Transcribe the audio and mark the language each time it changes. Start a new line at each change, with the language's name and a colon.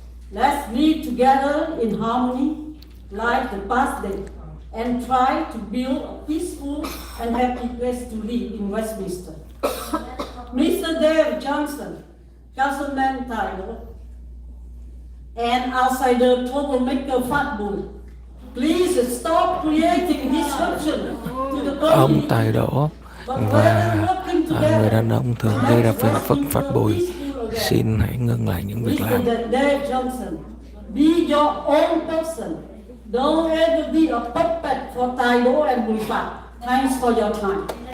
English: Let's live together in harmony like the past day and try to build a peaceful and happy place to live in Westminster. Mr. Dave Johnson, Councilman Taido, and outsider troublemaker Phát, please stop creating disruption to the community.
Vietnamese: Ông Tài Đỗ và người đàn ông thường gây ra phiền phức Phát Bùi, xin hãy ngưng lại những việc làm.
English: Mr. Dave Johnson, be your own person. Don't ever be a puppet for Taido and Bùi Phát. Thanks for your time.